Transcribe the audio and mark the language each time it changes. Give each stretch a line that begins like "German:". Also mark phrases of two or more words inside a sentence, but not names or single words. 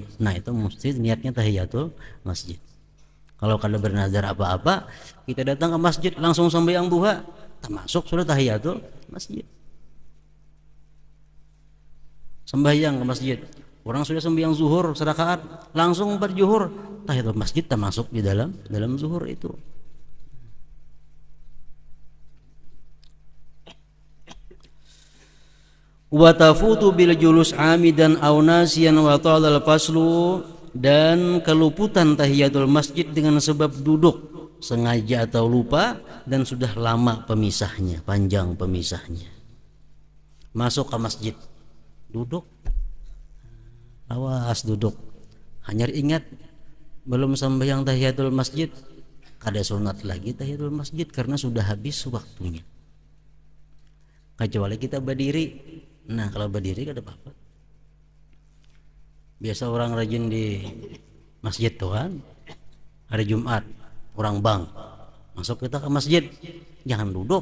Banjar: Nah, itu mesti niatnya tahiyatul masjid. Kalau kada bernazar apa-apa, kita datang ke masjid langsung sembahyang duha, termasuk sudah tahiyatul masjid. Sembahyang ke masjid, orang sudah sembahyang zuhur serakaat, langsung berjuhur, tahiyatul masjid termasuk di dalam zuhur itu.
Arabic: وتفوت بالجلوس عامدا أو ناسيا وطال الفصل,
Banjar: dan keluputan tahiyatul masjid dengan sebab duduk sengaja atau lupa, dan sudah lama pemisahnya, panjang pemisahnya. Masuk ke masjid, duduk, awas duduk, hanya ingat belum sembahyang tahiyatul masjid, kada sunat lagi tahiyatul masjid karena sudah habis waktunya. Kecuali kita berdiri. Nah, kalau berdiri kada apa-apa. Biasa orang rajin di masjid tuh kan, hari Jumat orang bang masuk kita ke masjid, jangan duduk.